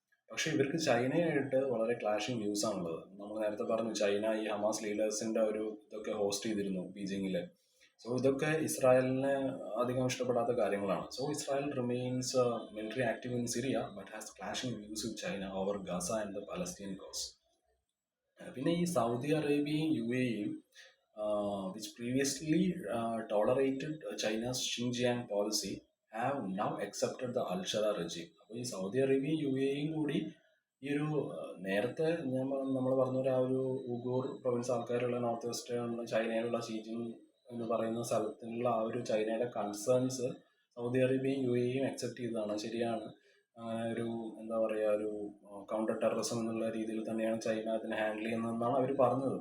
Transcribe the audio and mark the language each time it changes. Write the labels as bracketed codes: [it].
[ml] പക്ഷേ ഇവർക്ക് ചൈനയായിട്ട് വളരെ ക്ലാഷിങ് വ്യൂസ് ആണുള്ളത്. നമ്മൾ നേരത്തെ പറഞ്ഞു, ചൈന ഈ ഹമാസ് ലീഡേഴ്സിൻ്റെ ഒരു ഇതൊക്കെ ഹോസ്റ്റ് ചെയ്തിരുന്നു ബീജിങ്ങിൽ. സോ ഇതൊക്കെ ഇസ്രായേലിന് അധികം ഇഷ്ടപ്പെടാത്ത കാര്യങ്ങളാണ്. [en] So Israel remains military active in Syria but has clashing views with China over Gaza and the Palestine cause. [ml] പിന്നെ ഈ സൗദി അറേബ്യയും യു എയും [en] which previously tolerated China's Xinjiang policy have now accepted the Al-Shara regime. [ml] അപ്പോൾ ഈ Saudi അറേബ്യയും U എയും കൂടി ഈ ഒരു നേരത്തെ നമ്മൾ പറഞ്ഞ പോലെ ആ ഒരു ഉഗൂർ പ്രൊവിൻസ് ആൾക്കാരുള്ള നോർത്ത് വെസ്റ്റേൺ ചൈനയിലുള്ള ഷീജിങ് എന്ന് പറയുന്ന സ്ഥലത്തിലുള്ള ആ ഒരു ചൈനയുടെ കൺസേൺസ് സൗദി അറേബ്യയും യു എയും അക്സെപ്റ്റ് ചെയ്തതാണ്. ശരിയാണ്, ഒരു എന്താ പറയുക, ഒരു കൗണ്ടർ ടെററിസം എന്നുള്ള രീതിയിൽ തന്നെയാണ് ചൈന അതിനെ ഹാൻഡിൽ ചെയ്യുന്നതെന്നാണ് അവർ പറഞ്ഞത്.